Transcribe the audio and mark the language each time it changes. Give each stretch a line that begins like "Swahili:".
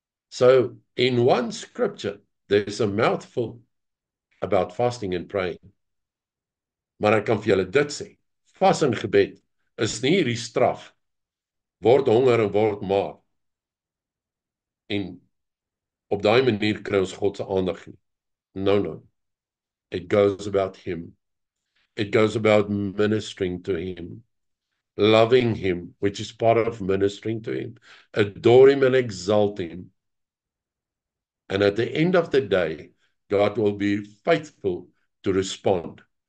English: So, in one scripture, there's a mouthful about fasting and praying.
Afrikaans: Maar ek kan vir julle dit sê, vas en gebed is nie hierdie straf, word honger en word maar, en op daai manier kry ons God se aandag nie.
English: No. It goes about him. It goes about ministering to him, loving him, which is part of ministering to him, adore him and exalt him. And at the end of the day, God will be faithful to respond.